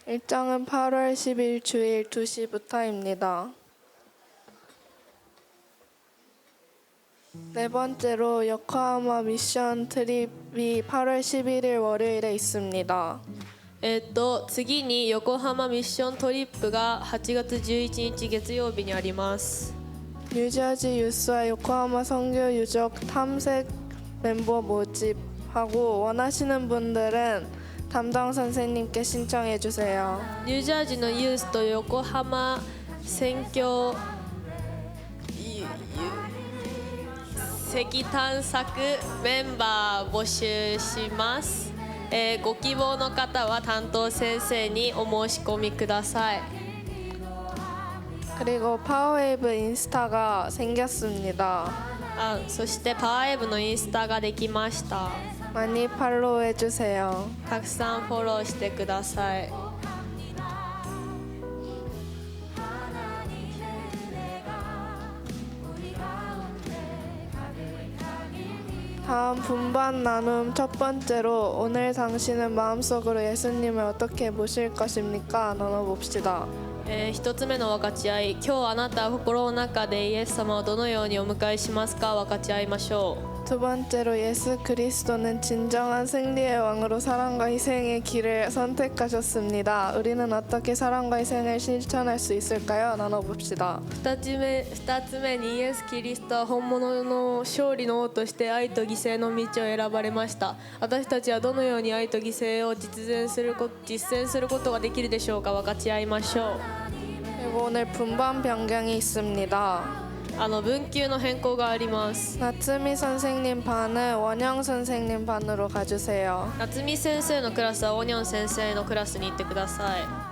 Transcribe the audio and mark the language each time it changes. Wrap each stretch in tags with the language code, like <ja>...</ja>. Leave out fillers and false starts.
<ko>일정은 8월 10일 주일 2시부터입니다. 네 번째로 요코하마 미션 트립이 8월 11일 월요일에 있습니다.</ko> <ja>次に横浜ミッショントリップが8月11日月曜日にあります。</ja> <ko>뉴저지 유스와 요코하마 선교 유적 탐색 멤버 모집하고 원하시는 분들은 담당 선생님께 신청해 주세요.</ko> <ja>ニュージャージーのユースと横浜宣教石探索メンバー募集します。ご希望の方は担当先生にお申し込みください。</ja> <ko>그리고 파워웨이브 인스타가 생겼습니다.</ko> <ja>そしてパワーウェーブのインスタができました。</ja> <ko>많이 팔로우해 주세요.</ko> <ja>たくさんフォローしてください。</ja> <ko>다음 분반 나눔 첫 번째로 오늘 당신은 마음속으로 예수님을 어떻게 모실 것입니까? 나눠봅시다.</ko> <ja>一つ目の分かち合い、今日あなたは心の中でイエス様をどのようにお迎えしますか分かち合いましょう。</ja> <ko>두 번째로 예수 그리스도는 진정한 승리의 왕으로 사랑과 희생의 길을 선택하셨습니다. 우리는 어떻게 사랑과 희생을 실천할 수 있을까요? 나눠봅시다.</ko> <ja>2つ目にイエス・キリストは本物の勝利の王として愛と犠牲の道を選ばれました。私たちはどのように愛と犠牲を実践することができるでしょうか分かち合いましょう。</ja> <ko>그리고 오늘 분반 변경이 있습니다.</ko> <ja>分級の変更があります。</ja> <ko>나츠미 선생님 반은 원영 선생님 반으로 가주세요.</ko> <ja>夏美先生のクラスはオニョン先生のクラスに行ってください。</ja>